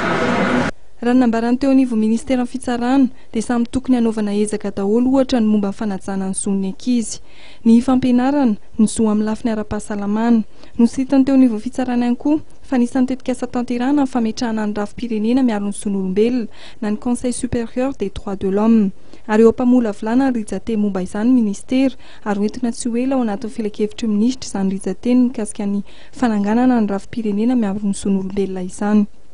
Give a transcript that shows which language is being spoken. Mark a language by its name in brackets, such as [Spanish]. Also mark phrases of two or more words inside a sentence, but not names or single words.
[Malagasy] Raha nambarany teo anivo ministera ny fitsarana dia samy tokony hanaovana ezaka daholo ohatra ny momba ny fanajana ny zon'ny ankizy, ny fampianarana, ny zo amin'ny lafiny ara-pahasalamana. Nositany teo anivo fitsarana ihany koa fa nisan'ny tetikasa tanterahana ny fametrahana ny rafim-pirenena miaro ny zon'olombelona na ny [French] Conseil supérieur des droits de l'homme. [Malagasy] Ary eo ampamolavlana ny rijateny momba izany ministera ary hoentina tsy ho ela ao anatin'ny filakevitry minisitra izany rijateny mikasika ny fananganana ny rafim-pirenena miaro ny zon'olombelona izany.